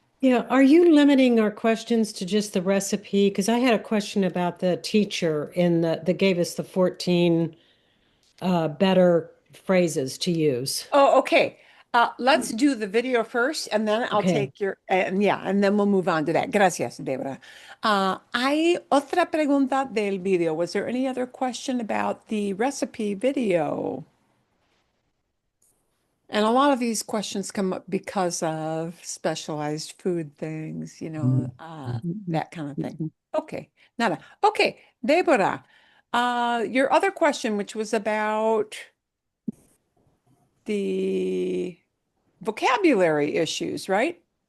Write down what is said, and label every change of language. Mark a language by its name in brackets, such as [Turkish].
[English] Yeah, are you limiting our questions to just the recipe? Because I had a question about the teacher that gave us the 14 better phrases to use. Oh, okay. Let's do the video first, and then I'll Okay. take and then we'll move on to that. [Spanish] Gracias, Débora. Hay otra pregunta del video. [English] Was there any other question about the recipe video? And a lot of these questions come up because of specialized food things, that kind of thing. Okay, nada. Okay, Débora, your other question, which was about the vocabulary issues, right?